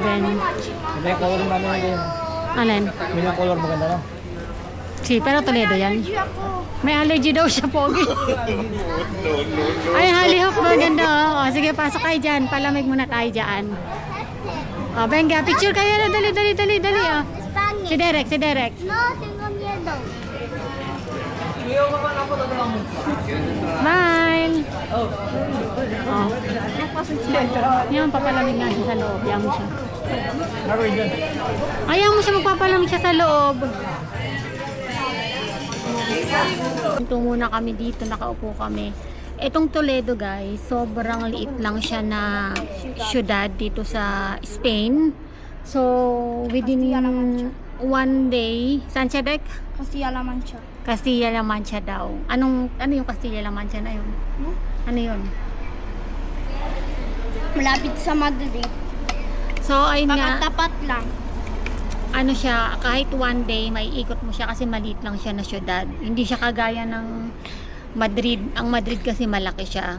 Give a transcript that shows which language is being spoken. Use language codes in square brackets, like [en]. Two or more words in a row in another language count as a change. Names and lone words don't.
[tl] Ito yung color namin yun. Alin? May yung color maganda na. [es] Si, pero [tl] Toledo yan. Allergy ako. May allergy daw siya, Pogi. Ay, halihok, maganda. O, sige, pasok kayo dyan. Palamig muna tayo dyan. O, Benga, picture kayo na. Dali. O. Si Spanish. Derek. [es] No, tengo miedo. [tl] Smile. Oh. Yan, papalamig nga siya sa loob. Ayaw mo siya. Ayaw mo siya magpapalamig siya sa loob. Ito muna kami dito, nakaupo kami. Itong Toledo guys, sobrang liit lang siya na syudad dito sa Spain. So, [en] within 1 day, [tl] saan siya, Dek? Castilla-La Mancha. Castilla-La Mancha daw. Ano yung Castilla-La Mancha na yun? Ano yun? Malapit sa Madrid. So, ayun nga. Tapat lang. Ano siya, kahit 1 day, may ikot mo siya kasi maliit lang siya na syudad. Hindi siya kagaya ng Madrid. Ang Madrid kasi malaki siya.